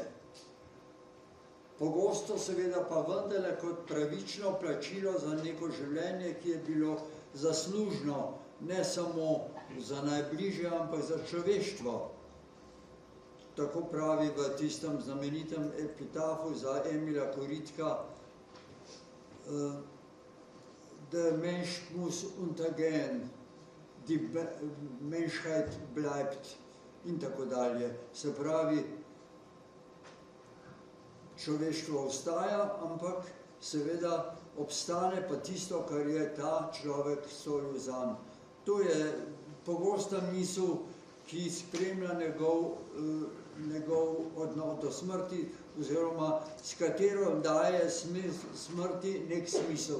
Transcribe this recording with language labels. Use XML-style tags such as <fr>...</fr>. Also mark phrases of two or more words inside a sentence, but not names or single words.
<sl>Pogosto seveda pa vendarle kot pravično plačilo za neko življenje, ki je bilo zaslužno ne samo za najbližje, ampak za človeštvo. Tako pravi v tistem znamenitem epitafu za Emila Koritka,</sl> <de>der Mensch muss untergehen, die Menschheit bleibt</de> <sl>in tako dalje. Se pravi, človeštvo ostaja, ampak seveda obstane pa tisto, kar je ta človek storil zanj. To je pogosta misel, ki spremlja njegov odnos do smrti, oziroma s katero daje smrti nek smisel.</sl>